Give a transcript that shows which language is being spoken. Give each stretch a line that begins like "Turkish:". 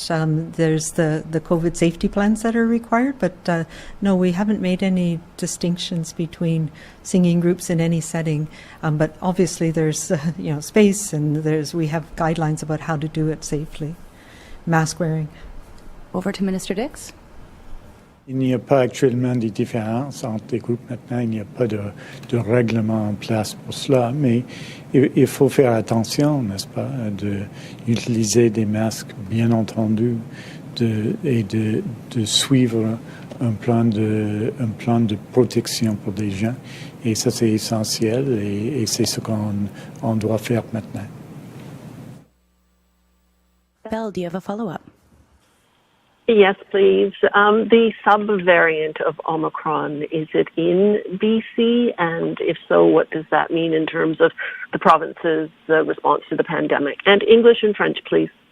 English: There's the COVID safety plans that are required, but no, we haven't made any distinctions between singing groups in any setting. But obviously there's space, and we have guidelines about how to do it safely. Mask wearing. Over to Minister Dix.
French: Il n'y a pas actuellement de différence entre les groupes maintenant, il n'y a pas de règlement en place pour cela, mais il faut faire attention, n'est-ce pas, d'utiliser des masques, bien entendu, et de suivre un plan de protection pour des gens, et ça c'est essentiel, et c'est ce qu'on doit faire maintenant.
English: Belle, do you have a follow-up? Yes, please. The sub-variant of Omicron, is it in BC? And if so, what does that mean in terms of the province's response to the pandemic? And English and French, please.